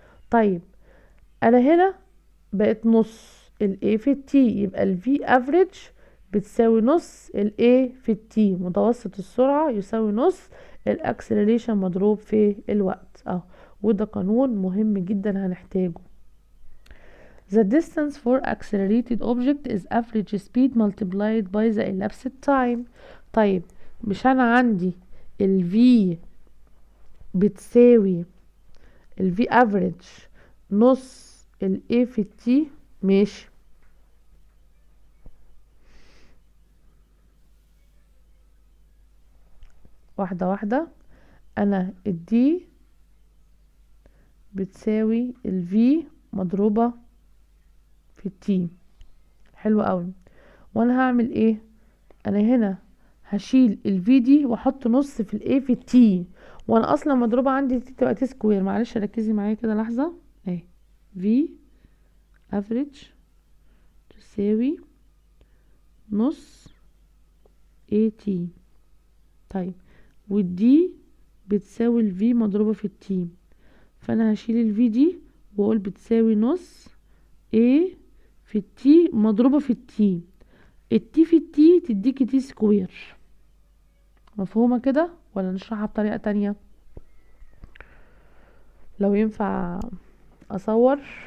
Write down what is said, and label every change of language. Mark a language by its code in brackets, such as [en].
[ar] طيب انا هنا بقت نص ال A في T، يبقى ال V average بتساوي نص ال A في T، متوسط السرعة يساوي نص الاكسلريشن مضروب في الوقت وده قانون مهم جدا هنحتاجه. [en] The distance for accelerated object is average speed multiplied by the elapsed time. [ar] طيب مش انا عندي ال V بتساوي ال V average نص ال A في ال T. ماشي، واحدة واحدة. انا ال D بتساوي ال V مضروبة في ال T. حلو قوي. وانا هعمل ايه؟ انا هنا هشيل ال V دي واحط نص في ال A في ال T، وانا اصلا مضروبة عندي T تبقى T سكوير. معلش ركزي معايا كده لحظة اهي. V average تساوي نص AT. طيب والدي بتساوي ال V مضروبة في ال T، فانا هشيل ال V دي واقول بتساوي نص A في ال T مضروبة في ال T. ال T في ال T تديكي T سكوير. مفهومة كده ولا نشرحها بطريقة تانية؟ لو ينفع اصور.